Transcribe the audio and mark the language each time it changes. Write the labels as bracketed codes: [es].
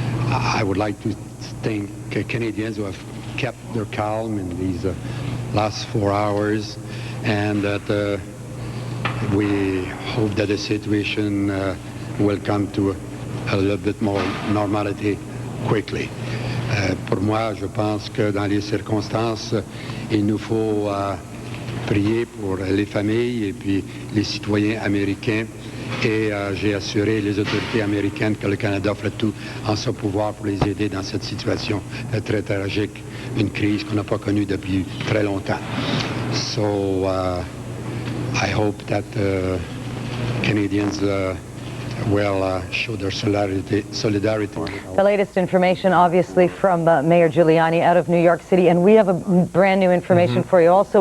[en] I would like to thank Canadians who have kept their calm in these last 4 hours, and that we hope that the situation will come to a little bit more normality quickly. [fr] Pour moi, je pense que dans les circonstances, il nous faut prier pour les familles et puis les citoyens américains. Et j'ai assuré les autorités américaines que le Canada ferait tout en son pouvoir pour les aider dans cette situation très tragique, une crise qu'on n'a pas connue depuis très longtemps. [en] So I hope that Canadians will show their solidarity. The latest information, obviously, from Mayor Giuliani out of New York City, and we have a brand new information for you also.